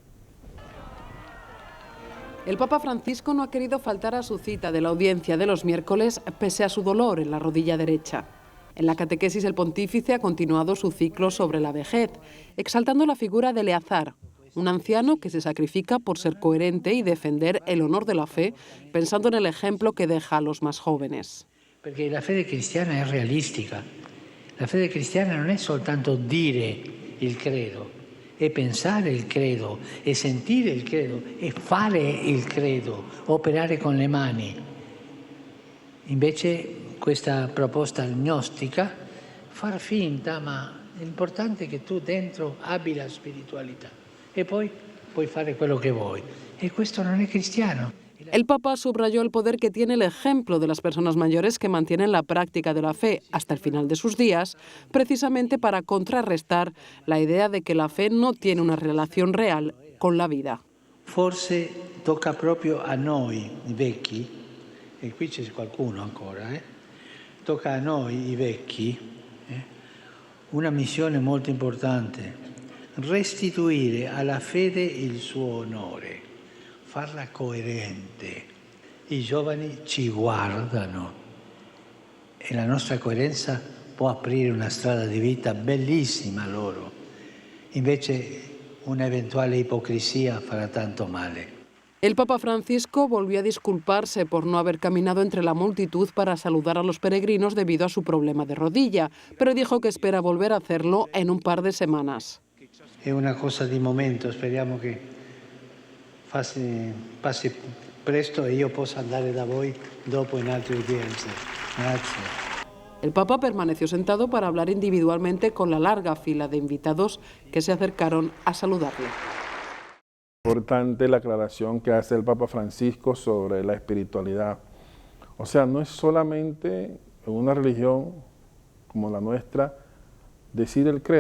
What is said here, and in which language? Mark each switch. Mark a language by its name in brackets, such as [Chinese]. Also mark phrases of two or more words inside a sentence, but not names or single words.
[Spanish] El Papa Francisco no ha querido faltar a su cita de la audiencia de los miércoles pese a su dolor en la rodilla derecha. En la catequesis el pontífice ha continuado su ciclo sobre la vejez, exaltando la figura de Eleazar, un anciano que se sacrifica por ser coherente y defender el honor de la fe, pensando en el ejemplo que deja a los más jóvenes. [Italian] Perché la fede cristiana è realistica. La fede cristiana non è soltanto dire il credo, è pensare il credo, è sentire il credo, è fare il credo, operare con le mani. Invece questa proposta gnostica, far finta, ma l'importante è che tu dentro abbi la spiritualità e poi puoi fare quello che vuoi. E questo non è cristiano. [Spanish] El Papa subrayó el poder que tiene el ejemplo de las personas mayores que mantienen la práctica de la fe hasta el final de sus días, precisamente para contrarrestar la idea de que la fe no tiene una relación real con la vida. [Italian] Forse tocca proprio a noi, i vecchi, e qui c'è qualcuno ancora, tocca a noi, i vecchi, una missione molto importante, restituire alla fede il suo onore. Farla coerente. I giovani ci guardano e la nostra coerenza può aprire una strada di vita bellissima a loro. Invece un'eventuale ipocrisia farà tanto male. [Spanish] El Papa Francisco volvió a disculparse por no haber caminado entre la multitud para saludar a los peregrinos debido a su problema de rodilla, pero dijo que espera volver a hacerlo en un par de semanas. [Italian] È una cosa di momento, speriamo che passi presto e io possa andare da voi dopo in altre udienze. Grazie. [Spanish] El Papa permaneció sentado para hablar individualmente con la larga fila de invitados que se acercaron a saludarle. Importante la aclaración que hace el Papa Francisco sobre la espiritualidad. O sea, no es solamente en una religión como la nuestra decir el credo.